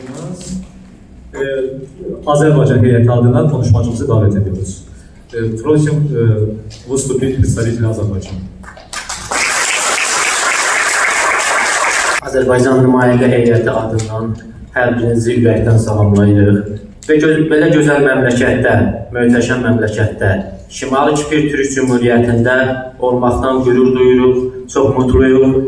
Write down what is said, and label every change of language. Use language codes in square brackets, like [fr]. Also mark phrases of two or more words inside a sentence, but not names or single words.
[tr] Azerbaycan heyeti adına konuşmacımızı davet ediyoruz. [ru] Просим выступить представителя Azerbaycan. [az] Azərbaycan nümayəndə heyəti adından hər birinizi ürəkdən salamlayırıq. Və belə gözəl məmləkətdə, möhtəşəm məmləkətdə, Şimali Kipr Türk Cümhuriyyətində olmaqdan qürur duyuruq, çox mutluyuq.